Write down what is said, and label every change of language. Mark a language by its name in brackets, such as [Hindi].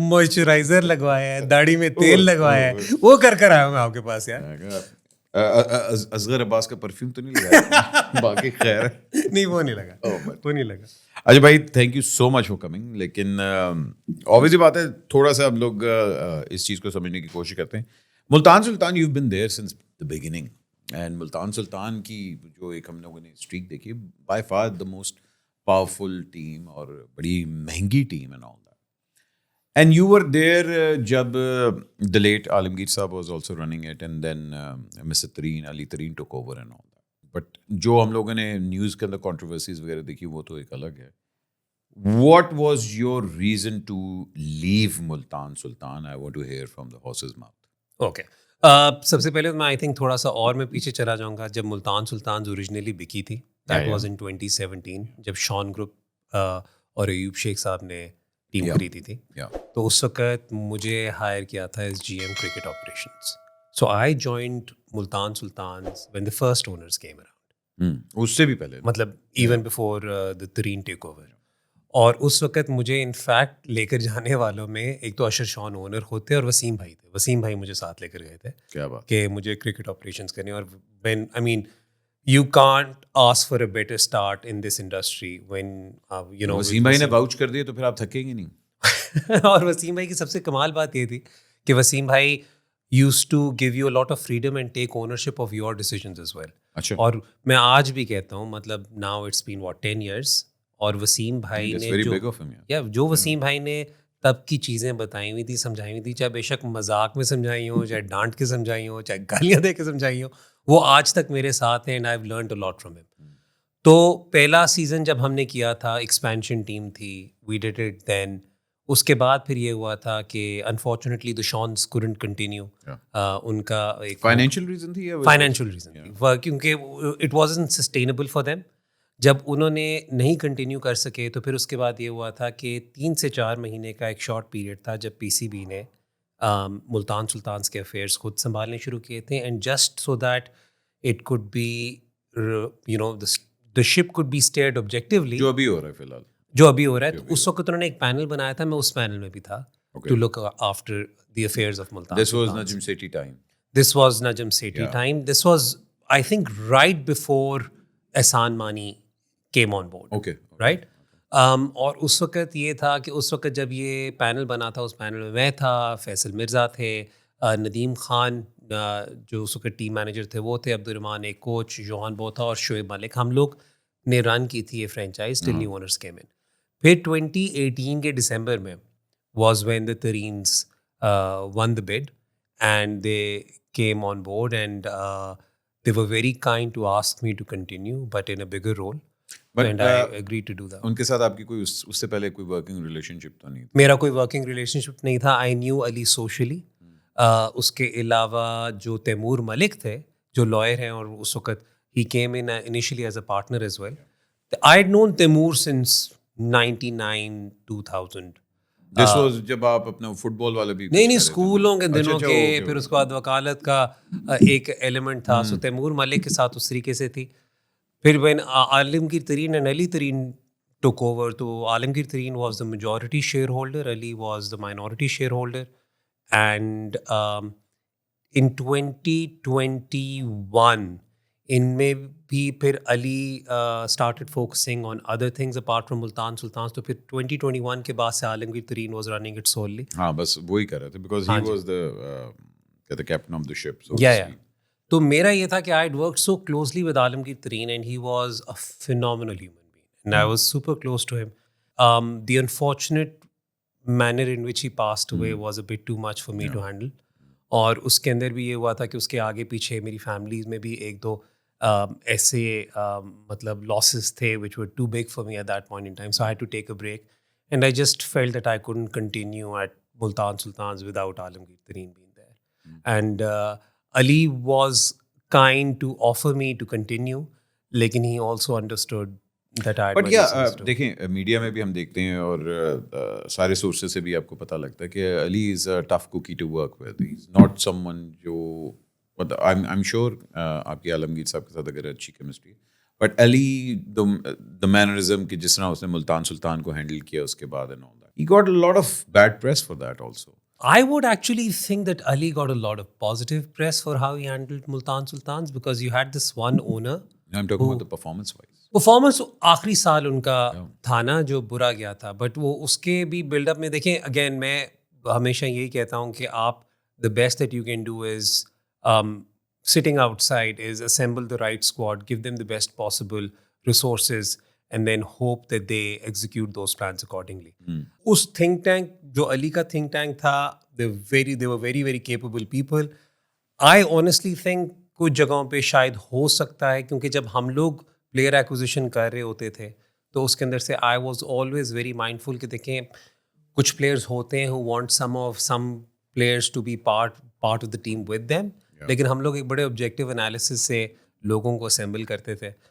[Urdu] Moisturiser لگوایا ہے, داڑھی میں تیل لگوایا ہے, وہ کر آیا ہوں میں آپ کے پاس یار. اصغر عباس کا پرفیوم تو نہیں لگایا؟ باقی خیر نہیں, وہ نہیں لگا. اچھا بھائی, [English] Thank you so much for coming. [Urdu] لیکن obviously بات ہے, تھوڑا سا ہم لوگ اس چیز کو سمجھنے کی کوشش کرتے ہیں. [English] Multan Sultan, you've been there since the beginning. [Urdu] And Multan سلطان کی جو ایک ہم لوگوں نے اسٹریک دیکھی, [English] by far the most powerful team [Urdu] اور بڑی مہنگی team [English] and all that. And you were there جب the late Alamgir sahab was also running it, and then Mr. Tareen, Ali Tareen took over and all that. [Urdu] But جو ہم لوگوں نے news کے اندر controversies وغیرہ دیکھی وہ تو ایک الگ ہے. [English] What was your reason to leave Multan Sultan? I want to hear from the horse's mouth. [Urdu] Okay, سب سے پہلے میں [English] I think [Urdu] تھوڑا سا اور میں پیچھے چلا جاؤں گا. جب ملتان سلطان اوریجنلی بکی تھی, [English] that was in 2017, [Urdu] جب شان گروپ اور ایوب شیخ صاحب نے ٹیم خریدی تھی. تو اس وقت مجھے ہائر کیا تھا [English] As GM cricket operations. So I joined Multan Sultans when the first owners came around. [Urdu] اس سے بھی پہلے مطلب [English] Even before the Tareen take over. [Urdu] اور اس وقت مجھے انفیکٹ لے کر جانے والوں میں ایک تو اشر شان اونر ہوتے اور وسیم بھائی تھے. وسیم بھائی مجھے ساتھ لے کر گئے تھے کیا بات کہ مجھے کرکٹ آپریشنس کرنے. اور [English] When I mean you can't ask for a better start in this industry when you know. [Urdu] Wasim بھائی نے واؤچ کر دیا تو پھر آپ تھکیں گے نہیں. اور وسیم بھائی کی سب سے کمال بات یہ تھی کہ وسیم بھائی [English] used to give you a lot of freedom and take ownership of your decisions as well. [Urdu] اچھا. اور میں آج بھی کہتا ہوں مطلب [English] now it's been what 10 years. [Urdu] اور وسیم بھائی نے جو وسیم بھائی نے تب کی چیزیں بتائی ہوئی تھی, سمجھائی ہوئی تھی, چاہے بے شک مذاق میں سمجھائی ہوں, چاہے ڈانٹ کے سمجھائی ہوں, چاہے گالیاں دے کے سمجھائی ہوں, وہ آج تک میرے ساتھ ہیں. [English] and I've learned a lot from him. [Urdu] تو پہلا سیزن جب ہم نے کیا تھا, ایکسپینشن ٹیم تھی, [English] we did it then. [Urdu] اس کے بعد پھر یہ ہوا تھا کہ unfortunately [English] the Shawns couldn't continue. [Urdu] ان کا ایک فائنینشیل ریزن تھی, فائنینشیل ریزن تھی, کیونکہ [English] it wasn't sustainable for them. [Urdu] جب انہوں نے نہیں کنٹینیو کر سکے تو پھر اس کے بعد یہ ہوا تھا کہ 3 سے 4 مہینے کا ایک شارٹ پیریڈ تھا جب پی سی بی نے ملتان سلطانز کے افیئرس خود سنبھالنے شروع کیے تھے. [English] And just so that it could be you know the ship could be steered objectively. [Urdu] جو ابھی ہو رہا ہے فی الحال, جو ابھی ہو رہا ہے. تو اس وقت انہوں نے ایک پینل بنایا تھا, میں اس پینل میں بھی تھا, [English] to look after the affairs of Multan. This was Najm Sethi time. This was Najm Sethi time. This was, I think, right before Ehsan Mani came on board. Okay. Right? [Urdu] اور اس وقت یہ تھا کہ اس وقت جب یہ پینل بنا تھا, اس پینل میں تھا, فیصل مرزا تھے, ندیم خان جو اس وقت ٹیم مینیجر تھے وہ تھے, عبد الرحمان ایک کوچ, جوہان بوتھا اور شعیب ملک. ہم لوگ نے رن کی تھی یہ franchise [English] Till new owners came in. [Urdu] پھر 2018 کے ڈسمبر میں [English] Was when the Tareens won the bid and they came on board and they were very kind to ask me to continue but in a bigger role. And I agree to do that. [Urdu] ان کے ساتھ آپ کی کوئی اس سے پہلے کوئی working relation شپ تو نہیں؟ میرا کوئی ورکنگ ریلیشن شپ نہیں تھا. [English] I knew Ali socially. [Urdu] اس کے علاوہ جو تیمور ملک تھے جو لائر ہیں, اور اس وقت he [English] Came in initially as a partner as well. I had known Taimur since 99-2000. [Urdu] This was جب آپ اپنا فٹ بال والے بھی نہیں اسکولوں کے دنوں کے, پھر اس کے بعد وکالت کا ایک ایلیمنٹ تھا. سو تیمور ملک کے ساتھ اس طریقے سے تھی. [English] پھر when Alamgir Tareen and Ali Tareen took over, تو Alamgir Tareen was the majority shareholder, Ali was the minority shareholder. And in 2021 [Urdu] ان میں بھی پھر [English] Ali started focusing on other things apart from Multan Sultans. [Urdu] تو پھر 2021 کے بعد سے عالمگیر ترین [English] was running it solely. [Urdu] ہاں بس وہی کر رہے تھے [English] because he was the captain of the ship. Yeah. [Urdu] تو میرا یہ تھا کہ [English] I had worked so closely with Alamgir Tareen and he was a phenomenal human being and I was super close to him. The unfortunate manner in which he passed away was a bit too much for me to handle. [Urdu] اور اس کے اندر بھی یہ ہوا تھا کہ اس کے آگے پیچھے میری فیملیز میں بھی ایک دو ایسے مطلب losses تھے [English] which were too big for me at that point in time. So I had to take a break and I just felt that I couldn't continue at Multan Sultans without Alamgir Tareen being there. And Ali was kind to offer me to continue, lekin he also understood that I had my reasons to. [Urdu] دیکھیں media میں بھی ہم دیکھتے ہیں اور سارے sources سے بھی آپ کو پتہ لگتا ہے کہ [English] Ali is a tough cookie to work with. He is not someone جو I am sure [Urdu] آپ کی عالمگیر صاحب کے ساتھ اگر اچھی کیمسٹری ہے, [English] but Ali the mannerism [Urdu] کہ جس طرح اس نے ملتان سلطان کو ہینڈل کیا اس کے بعد [English] And all that, he got a lot of bad press for that also. I would actually think that Ali got a lot of positive press for how he handled Multan Sultans because you had this one owner. I'm talking about the performance-wise. [Urdu] Performance آخری سال ان کا تھا نا جو برا گیا تھا, [English] but [Urdu] وہ اس کے بھی بلڈ اپ میں دیکھیں اگین میں ہمیشہ یہی کہتا ہوں کہ آپ [English] The best that you can do is sitting outside is assemble the right squad, give them the best possible resources and then hope that they execute those plans accordingly. [Urdu] اس think tank جو علی کا think tank تھا, [English] They were very very capable people. [Urdu] I honestly think کچھ جگہوں پہ شاید ہو سکتا ہے کیونکہ جب ہم لوگ پلیئر ایکوزیشن کر رہے ہوتے تھے تو اس کے اندر سے [English] I was always very mindful [Urdu] کہ دیکھیں کچھ پلیئرز ہوتے ہیں [English] who want some players to be part of the team with them, [Urdu] لیکن ہم لوگ ایک بڑے آبجیکٹیو انالیسس سے لوگوں کو اسمبل کرتے تھے.